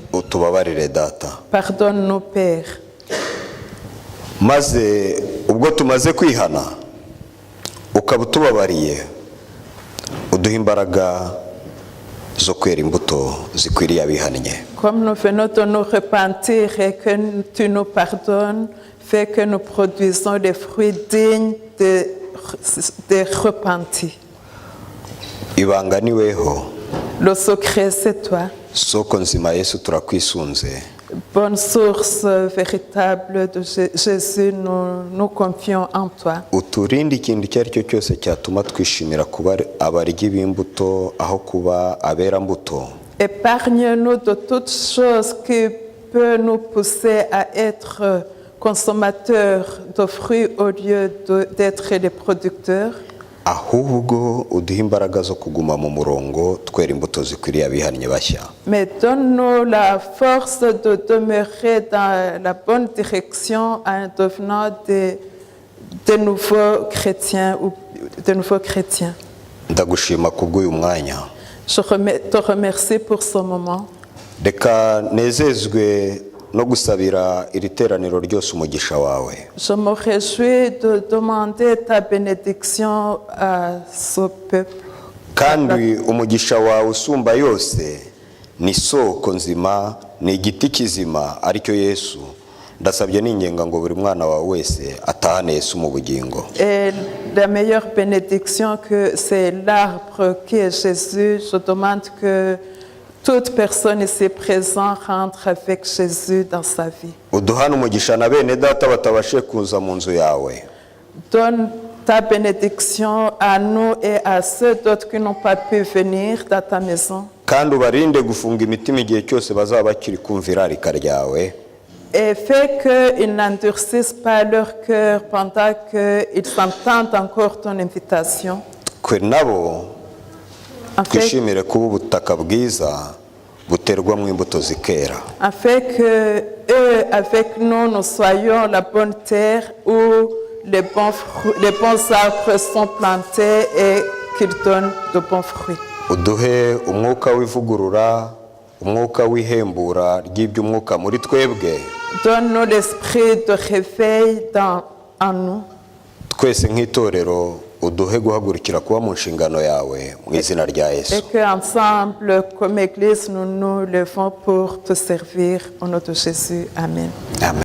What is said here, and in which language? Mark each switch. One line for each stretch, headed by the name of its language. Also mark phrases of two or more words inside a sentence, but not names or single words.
Kinyarwanda: Utubabarire data.
French: Pardonne-nous, Père.
Kinyarwanda: Maze ubwo tumaze kwihana ukaba utubabariye, uduha imbaraga zo kwera imbuto zikwiriye abihannye.
French: Comme nous venons de nous repentir et que tu nous pardonnes, fais que nous produisons des fruits dignes de repentis.
Kinyarwanda: Ibanga ni weho,
French: Le secret, c'est toi.
Kinyarwanda: soko nzima Yesu turakwisunze.
French: Bonne source véritable de Jésus, nous confions en toi.
Kinyarwanda: Uturinde ikintu icyo ari cyo cyose cyatuma twishimira kuba abaryi b'imbuto aho kuba abera mbuto.
French: Épargne-nous de toutes choses qui peuvent nous pousser à être consommateurs de fruits au lieu d'être des producteurs.
Kinyarwanda: Ahubwo uduha imbaraga zo kuguma mu murongo twera imbuto zikwiriye abihannye bashya.
French: Mais donne-nous la force de demeurer dans la bonne direction en devenant de nouveaux chrétiens ou de nouveaux chrétiens.
Kinyarwanda: Ndagushima kubw'uyu mwanya.
French: Je te remercie pour ce moment.
Kinyarwanda: Reka nezezwe no gusabira iri teraniro ryose umugisha wawe.
French: Je me réjouis de demander ta bénédiction à ce peuple.
Kinyarwanda: Kandi umugisha wawe usumba yose ni soko nzima, ni igiti kizima aricyo Yesu. Ndasabye n'ingenga ngo buri mwana wawe wese atahane Yesu mu bugingo.
French: Et la meilleure bénédiction, que c'est l'arbre qui est Jésus. Je demande que toute personne ici présente rentre avec Jésus dans sa vie.
Kinyarwanda: Uduhane umugisha na bene data batabashe kuza mu nzu yawe.
French: Donne ta bénédiction à nous et à ceux d'autres qui n'ont pas pu venir dans ta maison.
Kinyarwanda: Kandi ubarinde gufunga imitima igihe cyose bazaba bakiri kumvira irarika ryawe.
French: Et fais qu'ils n'endurcissent pas leur cœur pendant qu'ils entendent encore ton invitation.
Kinyarwanda: Twe nabo twishimire kuba ubutaka bwiza buterwamo imbuto zikera.
French: Afin que eux, avec nous, nous soyons la bonne terre où les bons arbres sont plantés et qu'ils donnent de bons fruits.
Kinyarwanda: Uduhe umwuka w'ivugurura, umwuka w'ihembura ry'iby'umwuka muri twebwe.
French: Donne-nous l'esprit de réveil en nous.
Kinyarwanda: Twese nk'itorero uduhe guhagurukira kuba mu nshingano yawe mu izina rya Yesu.
French: Et qu'ensemble, comme Église, nous nous levons pour te servir au nom de Jésus. Amen. Amen.